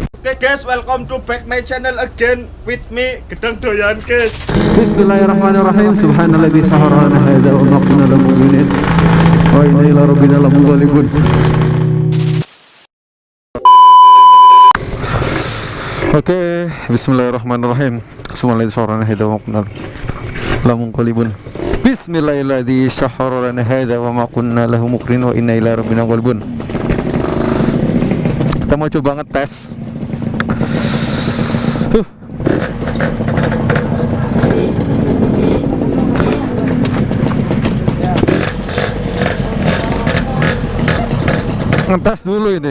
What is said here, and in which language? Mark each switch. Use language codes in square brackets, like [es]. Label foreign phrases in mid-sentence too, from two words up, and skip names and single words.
[en] Oke guys, welcome to back my channel again with me Gedang Doyan guys. [ar] Bismillahirrahmanirrahim. سبحان الذي سخر لنا هذا وما كنا له مقرنين وإنا إلى ربنا لمنقلبون. Oke, bismillahirrahmanirrahim. سبحان الذي سخر لنا هذا وما كنا له مقرنين. Bismillahirrahmanirrahim. سخر لنا هذا وما كنا له مقرنين وإنا إلى ربنا لمنقلبون. [id] Kita mau coba ngetes. Ngetes dulu ini.